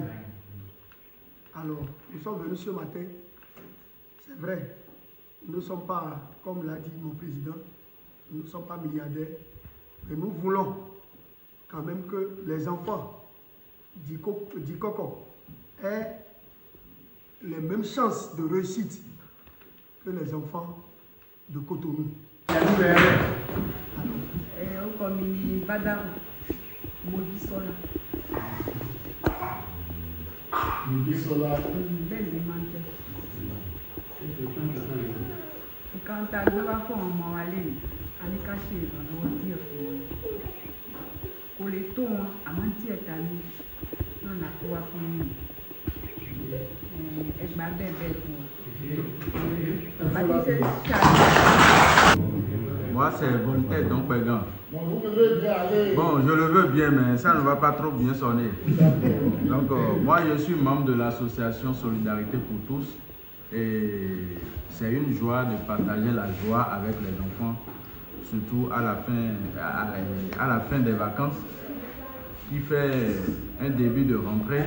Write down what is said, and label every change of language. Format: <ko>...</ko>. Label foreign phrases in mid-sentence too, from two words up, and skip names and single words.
<fr>Alors, nous sommes venus ce matin, c'est vrai, nous ne sommes pas, comme l'a dit mon président, nous ne sommes pas milliardaires, mais nous voulons quand même que les enfants d'Ikoko aient les mêmes chances de réussite que les enfants de Cotonou.</fr> <yo>Nǹkan tá a gbé wá fún ọmọ wa lẹ́yìn a ní ká ṣe ìrànlọ́wọ́ díẹ̀ fún wọn kò lè tó wọn àmọ́ díẹ̀ ta ní náà là kó wá fún yìí ẹgbàá bẹ́ẹ̀ bẹ́ẹ̀ fún wọn.</yo> <fr>Moi, c'est Bonne-Tête, donc Pégan. Bon, je le veux bien, mais ça ne va pas trop bien sonner. Donc, moi, je suis membre de l'association Solidarité pour tous. Et c'est une joie de partager la joie avec les enfants, surtout à la fin des vacances, qui fait un début de rentrée.</fr>